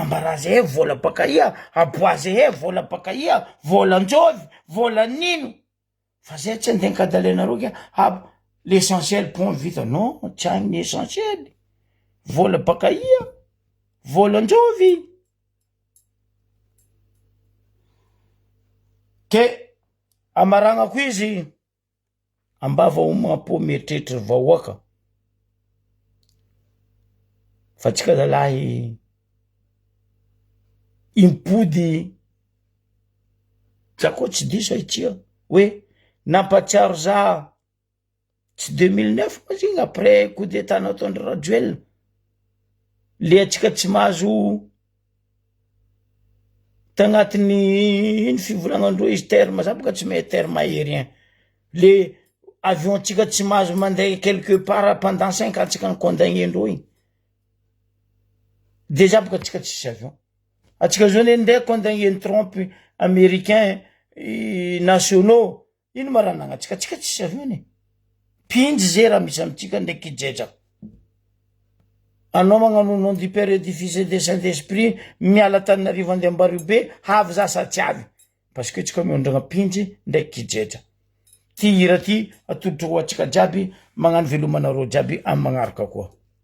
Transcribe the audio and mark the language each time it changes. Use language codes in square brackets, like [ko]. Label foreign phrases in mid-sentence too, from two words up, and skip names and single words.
[mg] mbara zay vola baka ia aboazy vola baka ia vola anjovy vola nino fa zay tsy andeha kadalainareo ke l'essentiel pont vita non tsy agny ny essentiel vola baka ia vola anjovy ke amaragnako izy ambava omampo mieritreritra vahoaka fa tsika zalahy impody tsako tsy diso itsia hoe nampatsiaro za tsy 2009 ma zigny [fr] après coup d'état [mg] nataondry Rajoelina le atsika tsy mahazo tagnatiny iny fivolagnan-droa izy terme za boka tsy mahay [fr] terme aérien le avion [mg] tsika tsy mahazo mandeha [fr] quelque part pendant 5 ans [mg] tsika ny condamné-ndreo igny de za boka tsika tsisy avion atsika zao ndeha condamné Trump [fr] américain nationaux [mg] ino maranagna tsika tsisy avion pindry zay raha misy amitsika ndraiky jeja anao magnano [fr] nom du père et du fils et de saint esprit [mg] miala Tananarivo Andriambarivo be havy zasa tsy avy [fr] parce que [mg] tsika miondragna pinjy ndraiky kijetra ty hira ty atolotra ho atsika jiaby magnano velomanareo jiaby amy magnaraka koa